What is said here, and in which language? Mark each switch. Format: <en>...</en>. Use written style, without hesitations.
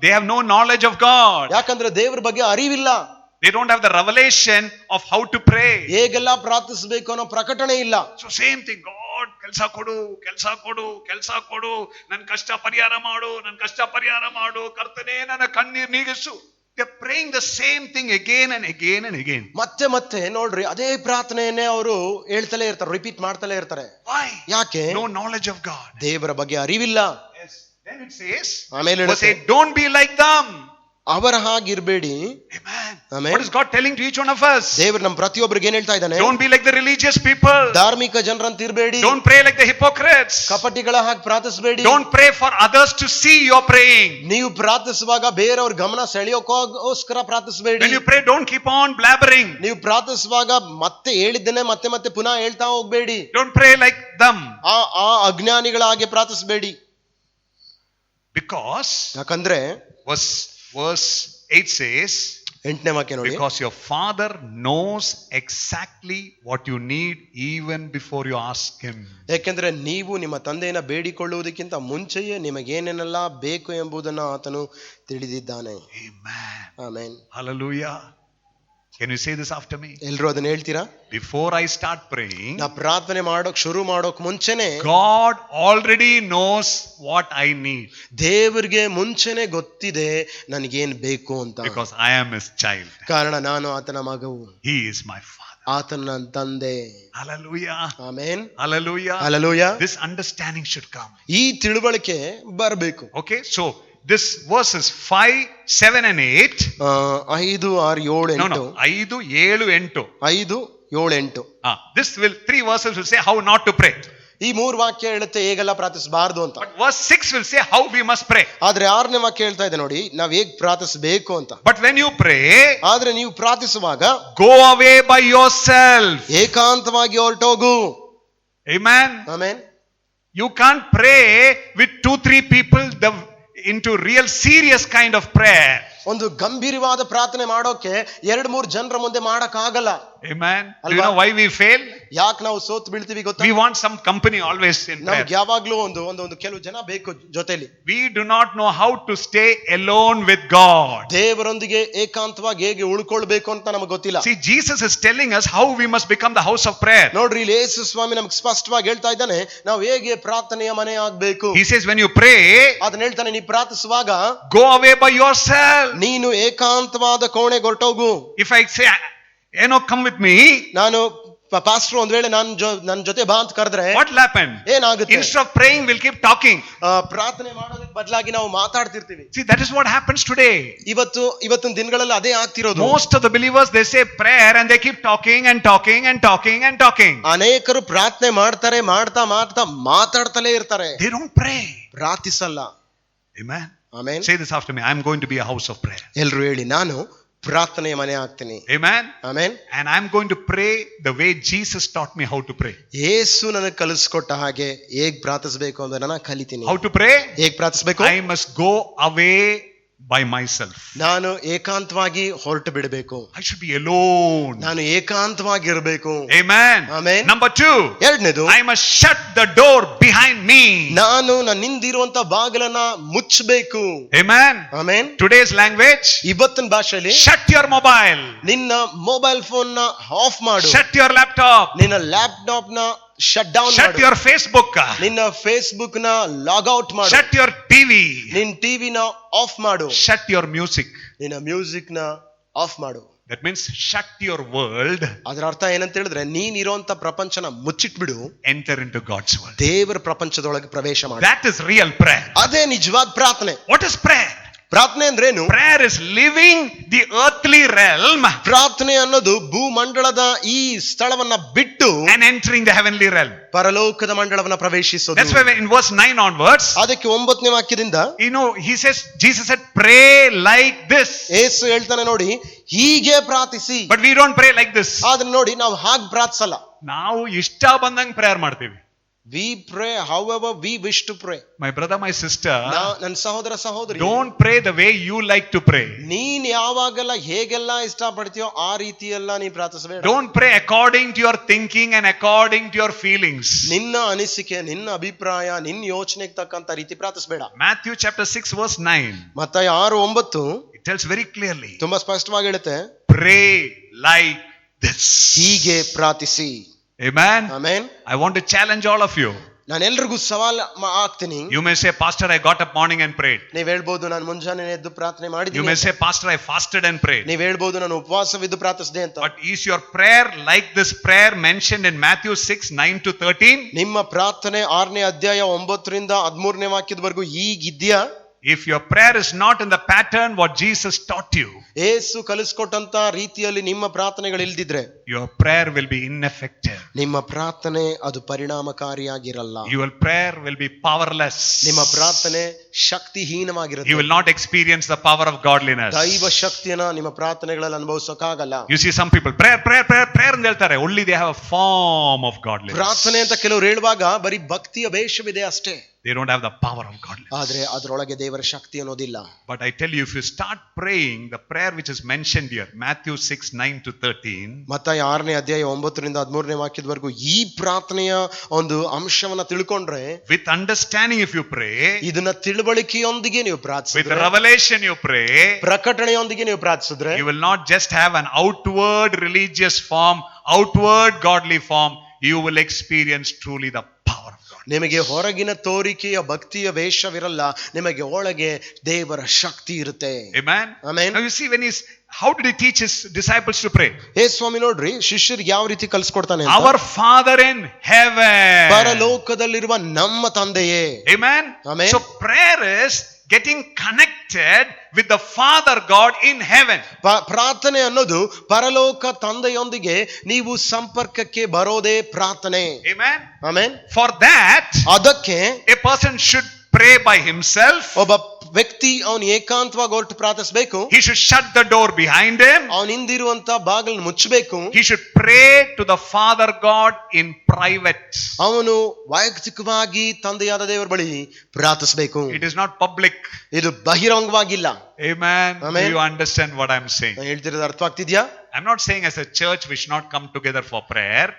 <en>They have no knowledge of God.</en> <kn>ಯಾಕಂದ್ರೆ ದೇವರ ಬಗ್ಗೆ ಅರಿವಿಲ್ಲ.</kn> <en>They don't have the revelation of how to pray.</en> <kn>ಹೇಗೆಲ್ಲ ಪ್ರಾರ್ಥಿಸಬೇಕು ಅನ್ನೋ ಪ್ರಕಟಣೆ ಇಲ್ಲ. So same thing, God ಕೆಲಸ ಕೊಡು, ಕೆಲಸ ಕೊಡು, ಕೆಲಸ ಕೊಡು, ನನ್ನ ಕಷ್ಟ ಪರಿಹಾರ ಮಾಡು, ನನ್ನ ಕಷ್ಟ ಪರಿಹಾರ ಮಾಡು, ಕರ್ತನೇ ನನ್ನ ಕಣ್ಣೀರು ನೀಗಿಸು.</kn> <en>They're praying the same thing again and again and again.</en> <kn>ಮತ್ತೆ ಮತ್ತೆ ನೋಡ್ರಿ ಅದೇ ಪ್ರಾರ್ಥನೆಯನ್ನೇ ಅವರು ಹೇಳ್ತಲೇ ಇರ್ತಾರೆ, ರಿಪೀಟ್ ಮಾಡ್ತಲೇ ಇರ್ತಾರೆ.</kn> <en>Why?</en> <kn>ಯಾಕೆ?</kn> <en>No knowledge of God.</en> <kn>ದೇವರ ಬಗ್ಗೆ ಅರಿವಿಲ್ಲ.</kn> <en>Yes. Then it says,</en> <kn>ಆಮೇಲೆ ಹೇಳುತ್ತೆ,</kn> <en>don't be like them.</en> <kn>ಅವರ ಹಾಗಿರ್ಬೇಡಿ.</kn> <en>Amen. What is God telling to each one of us?</en> <kn>ದೇವರು ನಮ್ಮ ಪ್ರತಿಯೊಬ್ಬರಿಗೆ ಏನ್ ಹೇಳ್ತಾ ಇದ್ದಾನೆ?</kn> <en>Don't be like the religious people.</en> <kn>ಧಾರ್ಮಿಕ ಜನರಂತ ಇರಬೇಡಿ.</kn> <en>Don't pray like the hypocrites.</en> <kn>ಕಪಟಿಗಳ ಹಾಗೆ ಪ್ರಾರ್ಥಿಸಬೇಡಿ.</kn> <en>Don't pray for others to see you're praying.</en> <kn>ನೀವು ಪ್ರಾರ್ಥಿಸುವಾಗ ಬೇರೆಯವ್ರ ಗಮನ ಸೆಳೆಯೋಕೋಸ್ಕರ ಪ್ರಾರ್ಥಿಸಬೇಡಿ.</kn> <en>When you pray, don't keep on blabbering.</en> <kn>ನೀವು ಪ್ರಾರ್ಥಿಸುವಾಗ ಮತ್ತೆ ಹೇಳಿದ್ದನ್ನೇ ಮತ್ತೆ ಮತ್ತೆ ಪುನಃ ಹೇಳ್ತಾ ಹೋಗ್ಬೇಡಿ.</kn> <en>Don't pray like them.</en> <kn>ಆ ಅಜ್ಞಾನಿಗಳ ಹಾಗೆ ಪ್ರಾರ್ಥಿಸಬೇಡಿ.</kn> <en>Because</en> <kn>ಯಾಕಂದ್ರೆ</kn> <en>verse 8 says,</en> <kn>8ನೇ ವಾಕ್ಯ ನೋಡಿ,</kn> <en>because your father knows exactly what you need even before you ask him.</en> <kn>ಯಾಕೆಂದ್ರೆ ನೀವು ನಿಮ್ಮ ತಂದೆಯನ್ನ ಬೇಡಿಕೊಳ್ಳುವುದಕ್ಕಿಂತ ಮುಂಚೆಯೇ ನಿಮಗೇನೇನೆಲ್ಲ ಬೇಕು ಎಂಬುದನ್ನು ಆತನು ತಿಳಿದಿದ್ದಾನೆ.</kn> <en>Amen.</en> <kn>Amen.</kn> <en>Hallelujah. Can you say this after me?</en> <kn>ಎಲ್ಲರೂ ಅದನ್ನ ಹೇಳ್ತೀರಾ?</kn> <en>Before I start praying,</en> <kn>ನಾ ಪ್ರಾರ್ಥನೆ ಶುರು ಮಾಡೋಕ್ ಮುಂಚೆನೆ</kn> <en>God already knows what I need.</en> <kn>ದೇವರಿಗೆ ಮುಂಚೆನೆ ಗೊತ್ತಿದೆ ನನಗೇನ್ ಬೇಕು ಅಂತ.</kn> <en>Because I am his child.</en> <kn>ಕಾರಣ ನಾನು ಆತನ ಮಗವು.</kn> <en>He is my father.</en> <kn>ಆತನ ನನ್ನ ತಂದೆ.</kn> <en>Hallelujah.</en> <kn>Amen.</kn> <en>Hallelujah. Hallelujah. This understanding should come.</en> <kn>ಈ ತಿಳುವಳಿಕೆ ಬರಬೇಕು.</kn> <en>Okay, so this verses 5, 7 and 8. 5, 6, 7, 8. No. 5, 7, 8. 5, 7, 8. 3 verses will say how not to pray.</en> <kn>ಈ 3 ವಾಕ್ಯ ಹೇಳುತ್ತೆ ಹೇಗೆಲ್ಲ ಪ್ರಾರ್ಥಿಸಬಾರದು ಅಂತ.</kn> <en>But verse 6 will say how we must pray.</en> <kn>ಆದ್ರೆ 6ನೇ ವಾಕ್ಯ ಹೇಳ್ತಾ ಇದೆ ನೋಡಿ ನಾವ್ ಹೇಗ್ ಪ್ರಾರ್ಥಿಸಬೇಕು ಅಂತ.</kn> <en>But when you pray,</en> <kn>ಆದ್ರೆ ನೀವು ಪ್ರಾರ್ಥಿಸುವಾಗ</kn> <en>go away by yourself.</en> <kn>ಏಕಾಂತವಾಗಿ ಹೊರಟೋಗು.</kn> <en>Amen.</en> <kn>Amen.</kn> <en>You can't pray with 2-3 people into real serious kind of prayer.</en> <kn>ಒಂದು ಗಂಭೀರವಾದ ಪ್ರಾರ್ಥನೆ ಮಾಡೋಕೆ 2-3 ಜನರ ಮುಂದೆ ಮಾಡಕ್ ಆಗಲ್ಲ.</kn> <en>Amen. Do you know why we fail?</en> <kn>ಯಾಕೆ ನಾವು ಸೋತ್ ಬೀಳ್ತೀವಿ ಗೊತ್ತಾ?</kn> <en>We want some company always in prayer.</en> <kn>ನಮ್ಗೆ ಯಾವಾಗ್ಲೂ ಒಂದು ಕೆಲವು ಜನ ಬೇಕು ಜೊತೆಲಿ.</kn> <en>We do not know how to stay alone with God.</en> <kn>ದೇವರೊಂದಿಗೆ ಏಕಾಂತವಾಗಿ ಹೇಗೆ ಉಳ್ಕೊಳ್ಬೇಕು ಅಂತ ನಮಗೆ ಗೊತ್ತಿಲ್ಲ.</kn> <en>See, Jesus is telling us how we must become the house of prayer.</en> <kn>ನೋಡ್ರಿ, ಇಲ್ಲಿ ಯೇಸು ಸ್ವಾಮಿ ನಮ್ಗೆ ಸ್ಪಷ್ಟವಾಗಿ ಹೇಳ್ತಾ ಇದ್ದಾನೆ, ನಾವು ಹೇಗೆ ಪ್ರಾರ್ಥನೆಯ ಮನೆ ಆಗ್ಬೇಕು.</kn> <en>He says, when you pray,</en> <kn>ಅದನ್ನ ಹೇಳ್ತಾನೆ, ನೀ ಪ್ರಾರ್ಥಿಸುವಾಗ</kn> <en>go away by yourself.</en> <kn>ನೀನು ಏಕಾಂತವಾದ ಕೋಣೆಗೆ ಹೊರಟೋಗು.</kn> <en>If I say, come with me,</en> <kn>ನಾನು ಪಾಸ್ಟರ್ ಒಂದ್ ವೇಳೆ ನನ್ನ ಜೊತೆ ಬಾ ಅಂತ ಕರೆದ್ರೆ</kn> <en>what will happen?</en> <kn>ಏನಾಗುತ್ತೆ?</kn> <en>Instead of praying, we'll keep talking.</en> <kn>ಪ್ರಾರ್ಥನೆ ಮಾಡೋದಕ್ಕೆ ಬದಲಾಗಿ ನಾವು ಮಾತಾಡ್ತಿರ್ತೀವಿ.</kn> <en>See, that is what happens today.</en> <kn>ಇವತ್ತಿನ ದಿನಗಳಲ್ಲಿ ಅದೇ ಆಗ್ತಿರೋದು.</kn> <en>Most of the believers, they say prayer and they keep talking and talking and talking and talking.</en> <kn>ಅನೇಕರು ಪ್ರಾರ್ಥನೆ ಮಾಡ್ತಾರೆ, ಮಾತಾಡ್ತಲೇ ಇರ್ತಾರೆ.</kn> <en>They don't pray.</en> <kn>ಪ್ರಾರ್ಥಿಸಲ್ಲ.</kn> <en>Amen. Amen. Say this after me. I am going to be a house of prayer.</en> <kn>ಎಲ್ರು ಹೇಳಿ, ನಾನು ಪ್ರಾರ್ಥನೆಯ ಮನೆ ಆಗ್ತೀನಿ.</kn> <en>Amen. Amen. And I am going to pray the way Jesus taught me how to pray.</en> <kn>ಯೇಸು ನನಗೆ ಕಲಿಸ್ಕೊಟ್ಟ ಹಾಗೆ ಹೇಗ್ ಪ್ರಾರ್ಥಿಸಬೇಕು ಅಂತ ನಾನು ಕಲಿತೀನಿ.</kn> <en>How to pray?</en> <kn>ಹೇಗ್ ಪ್ರಾರ್ಥಿಸಬೇಕು?</kn> <en>I must go away by myself.</en> <kn>ನಾನು ಏಕಾಂತವಾಗಿ ಹೊರಟು ಬಿಡಬೇಕು.</kn> <en>I should be alone.</en> <kn>ನಾನು ಏಕಾಂತವಾಗಿ ಇರಬೇಕು.</kn> <en>Amen. Amen. Number 2.</en> <kn>ಎರಡನೇದು,</kn> <en>I must shut the door behind me.</en> <kn>ನಾನು ನನ್ನಿಂದಿರುವಂತ ಬಾಗಿಲನ್ನ ಮುಚ್ಚಬೇಕು.</kn> <en>Amen. Amen. Today's language,</en> <kn>ಇವತ್ತಿನ ಭಾಷೆಯಲ್ಲಿ</kn> <en>shut your mobile.</en> <kn>ನಿನ್ನ ಮೊಬೈಲ್ ಫೋನ್ ನ ಆಫ್ ಮಾಡು.</kn> <en>Shut your laptop.</en> <kn>ನಿನ್ನ ಲ್ಯಾಪ್ಟಾಪ್ ನ ಶಟ್ ಡೌನ್</kn> <en>Shut</en> <kn>ಮಾಡು.</kn> <en>your Facebook.</en> <kn>ನಿನ್ನ ಫೇಸ್ಬುಕ್ ನ ಲಾಗ್ ಔಟ್ ಮಾಡು.</kn> <en>Shut your TV.</en> <kn>ನಿನ್ನ ಟಿವಿ ನ ಆಫ್ ಮಾಡು.</kn> <en>Shut your music.</en> <kn>ನಿನ್ನ ಮ್ಯೂಸಿಕ್ ನ ಆಫ್ ಮಾಡು.</kn> <en>That means shut your world.</en> <kn>ಅದರ ಅರ್ಥ ಏನಂತ ಹೇಳಿದ್ರೆ, ನೀನ್ ಇರುವಂತ ಪ್ರಪಂಚನ ಮುಚ್ಚಿಟ್ಬಿಡು,</kn> <en>Enter into God's world.</en> <kn>ದೇವರ ಪ್ರಪಂಚದೊಳಗೆ ಪ್ರವೇಶ ಮಾಡು.</kn> <en>That is real prayer.</en> <kn>ಅದೇ ನಿಜವಾದ ಪ್ರಾರ್ಥನೆ.</kn> <en>What is prayer?</en> <kn>ಪ್ರಾರ್ಥನೆ ಅಂದ್ರೇನು?</kn> <en>Prayer is leaving the earthly realm</en> <kn>ಪ್ರಾರ್ಥನೆ ಅನ್ನೋದು ಭೂಮಂಡಲದ ಈ ಸ್ಥಳವನ್ನ ಬಿಟ್ಟು</kn> <en>and entering the heavenly realm.</en> <kn>ಪರಲೋಕದ ಮಂಡಲವನ್ನ ಪ್ರವೇಶಿಸೋದು.</kn> <en>That's why in verse 9 onwards,</en> <kn>ಅದಕ್ಕೆ 9ನೇ ವಾಕ್ಯದಿಂದ</kn> <en>he says, Jesus said, pray like this.</en> <kn>ಯೇಸು ಹೇಳ್ತಾನೆ ನೋಡಿ, ಹೀಗೆ ಪ್ರಾರ್ಥಿಸಿ.</kn> <en>But we don't pray like this.</en> <kn>ಆದ್ರೆ ನೋಡಿ, ನಾವು ಹಾಗೆ ಪ್ರಾರ್ಥಿಸಲ್ಲ. ನಾವು ಇಷ್ಟ ಬಂದಂಗೆ ಪ್ರೇಯರ್ ಮಾಡ್ತೀವಿ.</kn> <en>We pray however we wish to pray. My brother, my sister,</en> <kn>ನನ್ನ ಸಹೋದರ ಸಹೋದರಿ,</kn> <en>don't pray the way you like to pray.</en> <kn>ನೀನ್ ಯಾವಾಗೆಲ್ಲ ಹೇಗೆಲ್ಲ ಇಷ್ಟ ಪಡ್ತೀಯೋ ಆ ರೀತಿ ಎಲ್ಲ ನೀ ಪ್ರಾರ್ಥಿಸಬೇಡ.</kn> <en>Don't pray according to your thinking and according to your feelings.</en> <kn>ನಿನ್ನ ಅನಿಸಿಕೆ, ನಿನ್ನ ಅಭಿಪ್ರಾಯ, ನಿನ್ನ ಯೋಚನೆಗೆ ತಕ್ಕಂತ ರೀತಿ ಪ್ರಾರ್ಥಿಸಬೇಡ.</kn> <en>Matthew chapter 6 verse 9.</en> <kn>ಮತ್ತಾಯ 6:9</kn> <en>it tells very clearly,</en> <kn>ತುಂಬಾ ಸ್ಪಷ್ಟವಾಗಿ ಹೇಳುತ್ತೆ,</kn> <en>pray like this.</en> <kn>ಹೀಗೆ ಪ್ರಾರ್ಥಿಸಿ.</kn> <en>Amen. Amen. I want to challenge all of you.</en> <kn>ನಾನು ಎಲ್ರಿಗೂ ಸವಾಲು ಆಗ್ತೀನಿ.</kn> <en>You may say, Pastor, I got up morning and prayed.</en> <kn>ನೀವ್ ಹೇಳ್ಬೋದು, ನಾನು ಮುಂಜಾನೆ ಎದ್ದು ಪ್ರಾರ್ಥನೆ</kn> <en>You</en> <kn>ಮಾಡಿದ್ದೀನಿ.</kn> <en>may say, Pastor, I fasted and prayed.</en> <kn>ನೀವ್ ಹೇಳ್ಬೋದು, ನಾನು ಉಪವಾಸವಿದ್ದು ಪ್ರಾರ್ಥಿಸಿದೆ ಅಂತ.</kn> <en>But is your prayer like this prayer mentioned in Matthew 6, 9 to 13?</en> <kn>ನಿಮ್ಮ ಪ್ರಾರ್ಥನೆ 6ನೇ ಅಧ್ಯಾಯ 9ರಿಂದ 13ನೇ ವಾಕ್ಯದವರೆಗೂ ಹೀಗಿದ್ಯಾ?</kn> <en>If your prayer is not in the pattern what Jesus taught you,</en> <kn>ಯೇಸು ಕಲಿಸ್ಕೊಟ್ಟಂತ ರೀತಿಯಲ್ಲಿ ನಿಮ್ಮ ಪ್ರಾರ್ಥನೆಗಳು ಇಲ್ದಿದ್ರೆ,</kn> <en>your prayer will be ineffective.</en> <kn>ನಿಮ್ಮ ಪ್ರಾರ್ಥನೆ ಅದು ಪರಿಣಾಮಕಾರಿಯಾಗಿರಲ್ಲ.</kn> <en>Your prayer will be powerless.</en> <kn>ನಿಮ್ಮ ಪ್ರಾರ್ಥನೆ ಶಕ್ತಿಹೀನವಾಗಿರುತ್ತೆ.</kn> <en>You will not experience the power of godliness.</en> <kn>ದೈವ ಶಕ್ತಿಯನ್ನ ನಿಮ್ಮ ಪ್ರಾರ್ಥನೆಗಳಲ್ಲಿ ಅನುಭವಿಸೋಕ್ಕಾಗಲ್ಲ.</kn> <en>You see some people prayer</en> <kn>ಅಂತ ಹೇಳ್ತಾರೆ,</kn> <en>only they have a form of godliness.</en> <kn>ಪ್ರಾರ್ಥನೆ ಅಂತ ಕೆಲವರು ಹೇಳುವಾಗ ಬರೀ ಭಕ್ತಿಯ ವೇಷವಿದೆ ಅಷ್ಟೇ.</kn> <en>They don't have the power of godliness.</en> <kn>ಆದ್ರೆ ಅದರೊಳಗೆ ದೇವರ ಶಕ್ತಿ ಅನ್ನೋದಿಲ್ಲ.</kn> <en>But I tell you, if you start praying the prayer which is mentioned here, Matthew 6, 9 to 13,</en> <kn>ಮತ್ತಾಯ 6ನೇ ಅಧ್ಯಾಯ 9ರಿಂದ 13ನೇ ವಾಕ್ಯದವರೆಗೂ ಈ ಪ್ರಾರ್ಥನೆಯ ಒಂದು ಅಂಶವನ್ನ ತಿಳ್ಕೊಂಡ್ರೆ,</kn> <en>with understanding if you pray,</en> <kn>ಇದನ್ನ ತಿಳುವಳಿಕೆಯೊಂದಿಗೆ ನೀವು</kn> <en>with</en> <kn>ಪ್ರಾರ್ಥಿಸಿದ್ರೆ,</kn> <en>revelation you pray,</en> <kn>ಪ್ರಕಟಣೆಯೊಂದಿಗೆ ನೀವು ಪ್ರಾರ್ಥಿಸಿದ್ರೆ,</kn> <en>you will not just have an outward religious form, outward godly form, you will experience truly the power of God.</en> <kn>ನಿಮಗೆ ಹೊರಗಿನ ತೋರಿಕೆಯ ಭಕ್ತಿಯ ವೇಷವಿರಲ್ಲ, ನಿಮಗೆ ಒಳಗೆ ದೇವರ ಶಕ್ತಿ ಇರುತ್ತೆ.</kn> <en>Amen. Amen. Now you see, how did he teach his disciples to pray?</en> <kn>ಹೇ ಸ್ವಾಮಿ, ನೋಡ್ರಿ ಶಿಷ್ಯರಿಗೆ ಯಾವ ರೀತಿ ಕಲಿಸ್ಕೊಡ್ತಾನೆ ಅಂತ.</kn> <en>Our Father in heaven.</en> <kn>ಪರಲೋಕದಲ್ಲಿರುವ ನಮ್ಮ ತಂದೆಯೇ.</kn> <en>Amen. Amen. So prayer is getting connected with the Father God in heaven.</en> <kn>ಪ್ರಾರ್ಥನೆ ಅನ್ನೋದು ಪರಲೋಕ ತಂದೆಯೊಂದಿಗೆ ನೀವು ಸಂಪರ್ಕಕ್ಕೆ ಬರೋದೇ ಪ್ರಾರ್ಥನೆ.</kn> <en>Amen. Amen. For that,</en> <kn>ಅದಕ್ಕೆ</kn> <en>a person should pray by himself.</en> <kn>ಒಬ್ಬ ವ್ಯಕ್ತಿ ಅವನು ಏಕಾಂತವಾಗಿ ಹೊರಟು ಪ್ರಾರ್ಥಿಸಬೇಕು.</kn> <en>He should shut the door behind him.</en> <kn>ಅವನ ಹಿಂದಿರುವಂತ ಬಾಗಿಲನ್ನು ಮುಚ್ಚಬೇಕು.</kn> <en>He should pray to the Father God in private.</en> <kn>ಅವನು ವೈಯಕ್ತಿಕವಾಗಿ ತಂದೆಯಾದ ದೇವರ ಬಳಿ ಪ್ರಾರ್ಥಿಸಬೇಕು.</kn> <en>It is not public.</en> <kn>ಇದು ಬಹಿರಂಗವಾಗಿಲ್ಲ.</kn> <en>Amen. Amen. Do you understand what I am saying?</en> <kn>ಹೇಳ್ತಿರೋದು ಅರ್ಥವಾಗ್ತಿದ್ಯಾ?</kn> <en>I'm not saying as a church we should not come together for prayer.</en>